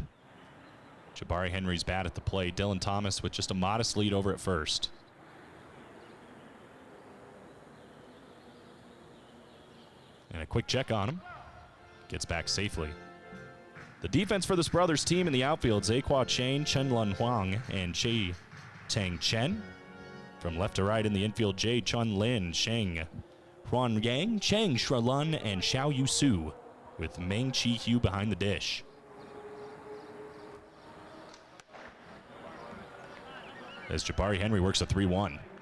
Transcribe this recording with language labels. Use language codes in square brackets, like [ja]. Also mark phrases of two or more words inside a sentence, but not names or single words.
[en] Jabari Henry's bat at the plate. Dylan Thomas with just a modest lead over at first. And a quick check on him. Gets back safely. The defense for this brothers team in the outfield, Zaihua Chen, Chen Lun Huang, and Che Tang Chen. From left to right in the infield, Jay Chun Lin, Sheng Huan Yang, Cheng Shralun, and Xiao Yu Su, with Meng Chi Hu behind the dish. As Jabari Henry works a 3-1.